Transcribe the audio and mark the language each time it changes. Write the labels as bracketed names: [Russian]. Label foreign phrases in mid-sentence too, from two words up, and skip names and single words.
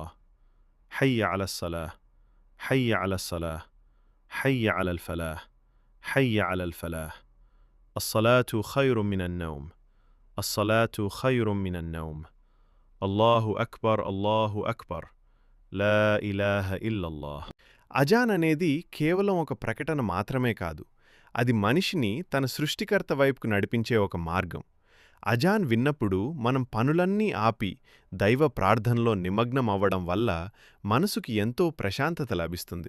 [Arabic] حي على الصلاة، حي على الصلاة، حي على الفلاح، حي على الفلاح. الصلاة خير من النوم، الصلاة خير من النوم. الله أكبر، الله أكبر، لا إله إلا الله. [Telugu] అజాన్ అనేది కేవలం ఒక ప్రకటన మాత్రమే కాదు, అది మనిషిని తన సృష్టికర్త వైపుకు నడిపించే ఒక మార్గం. అజాన్ విన్నప్పుడు మనం పనులన్నీ ఆపి దైవ ప్రార్థనలో నిమగ్నం అవ్వడం వల్ల మనసుకి ఎంతో ప్రశాంతత లభిస్తుంది.